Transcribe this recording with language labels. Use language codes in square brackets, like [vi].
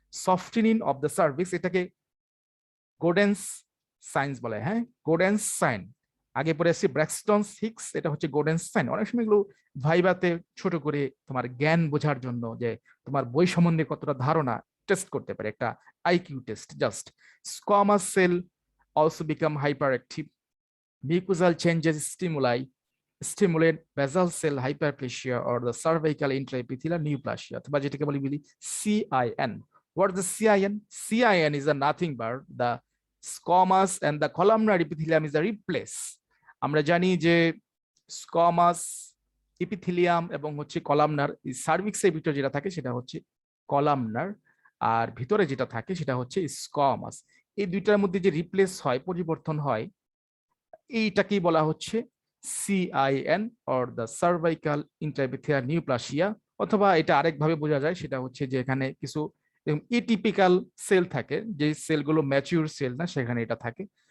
[bn] সফটেনিং of the cervix, এটাকে গোডেন্স science বলে, হ্যাঁ গোডেন্স সাইন, আগে পরে আসছি ব্র্যাক্সটন হিক্স, এটা হচ্ছে গোডেন্স সাইন। অনেক সময় এগুলো ভাইবাতে ছোট করে তোমার জ্ঞান বোঝার জন্য, যে তোমার বই সম্বন্ধে কতটা ধারণা টেস্ট করতে পারে, একটা IQ test just. [en] squamous cell also become hyperactive, mucosal changes stimulate basal cell hyperplasia or the cervical intraepithelial neoplasia, [bn] অথবা যেটাকে বলি [en] CIN. What is the CIN? CIN is a nothing but the squamous and the columnar epithelium is a replace. [bn] আমরা জানি যে squamous, ইপিথিলিয়াম এবং হচ্ছে columnar, সার্ভিক্সের ভিতরে যেটা থাকে সেটা হচ্ছে কলামনার, আর ভিতরে যেটা থাকে সেটা হচ্ছে স্কোয়ামাস। এই দুইটার মধ্যে যে রিপ্লেস হয়, পরিবর্তন হয়, এইটাকেই বলা হচ্ছে CIN [en] or the cervical intraepithelial neoplasia, [bn] অথবা এটা আরেকভাবে বোঝা যায়, সেটা হচ্ছে যে এখানে কিছু এটিপিক্যাল সেল থাকে, যে সেলগুলো ম্যাচিউর সেল না, সেখানে এটা থাকে।